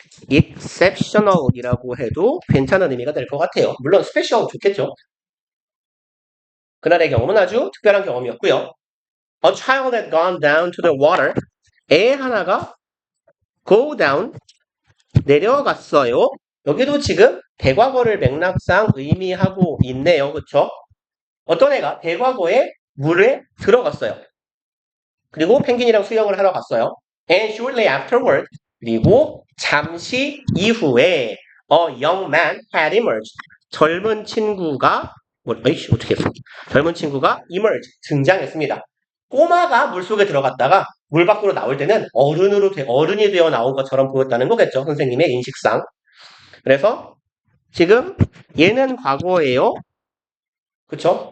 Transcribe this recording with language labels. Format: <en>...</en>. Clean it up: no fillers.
<ko>exceptional이라고 해도 괜찮은 의미가 될 것 같아요. 물론 special 좋겠죠. 그날의 경험은 아주 특별한 경험이었고요.</ko> <en>A child had gone down to the water.</en> <ko>애 하나가 go down, 내려갔어요. 여기도 지금 대과거를 맥락상 의미하고 있네요. 그쵸? 어떤 애가 대과거에 물에 들어갔어요. 그리고 펭귄이랑 수영을 하러 갔어요.</ko> <en>And shortly afterward,</en> <ko>그리고 잠시 이후에</ko> <en>a young man had emerged.</en> <ko>젊은 친구가 어떻게 했어? 젊은 친구가 emerged, 등장했습니다. 꼬마가 물속에 들어갔다가 물 밖으로 나올 때는 어른이 되어 나온 것처럼 보였다는 거겠죠. 선생님의 인식상. 그래서 지금 얘는 과거예요. 그쵸?</ko>